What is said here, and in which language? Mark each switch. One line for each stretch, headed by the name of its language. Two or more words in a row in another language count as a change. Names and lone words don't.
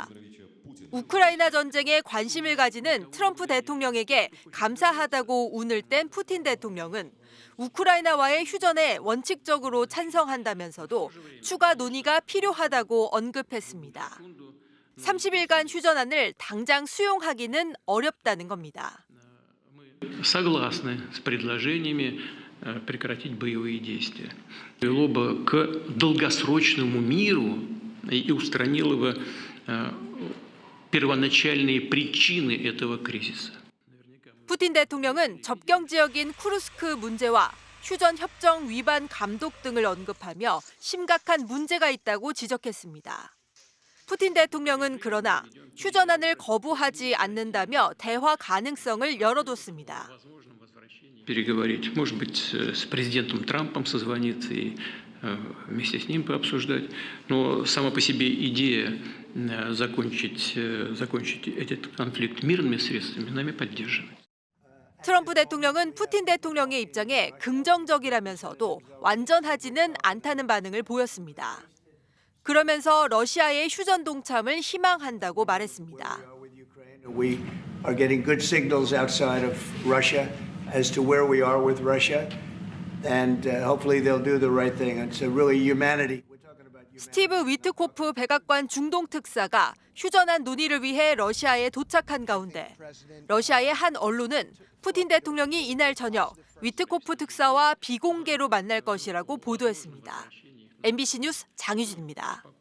Korean: 우크라이나 전쟁에 관심을 가지는 트럼프 대통령에게 감사하다고 운을 뗀 푸틴 대통령은 우크라이나와의 휴전에 원칙적으로 찬성한다면서도 추가 논의가 필요하다고 언급했습니다. 30일간 휴전안을 당장 수용하기는 어렵다는 겁니다.
Russian: Согласны с предложениями прекратить боевые действия. Вело бы к долгосрочному миру и устранило бы первоначальные причины этого кризиса.
Korean: 푸틴 대통령은 접경 지역인 쿠르스크 문제와 휴전 협정 위반 감독 등을 언급하며 심각한 문제가 있다고 지적했습니다. 푸틴 대통령은 그러나 휴전안을 거부하지 않는다며 대화 가능성을 열어뒀습니다.
Russian: Переговорить, может быть, с президентом Трампом созвониться и вместе с ним пообсуждать. Но сама по себе идея закончить этот конфликт мирными средствами нами поддержана.
Korean: 트럼프 대통령은 푸틴 대통령의 입장에 긍정적이라면서도 완전하지는 않다는 반응을 보였습니다. 그러면서 러시아의 휴전 동참을 희망한다고 말했습니다.
English: We are getting good signals outside of Russia as to where we are with Russia, and hopefully they'll do the right thing. It's really humanity.
Korean: 스티브 위트코프 백악관 중동 특사가 휴전한 논의를 위해 러시아에 도착한 가운데 러시아의 한 언론은 푸틴 대통령이 이날 저녁 위트코프 특사와 비공개로 만날 것이라고 보도했습니다. MBC 뉴스 장유진입니다.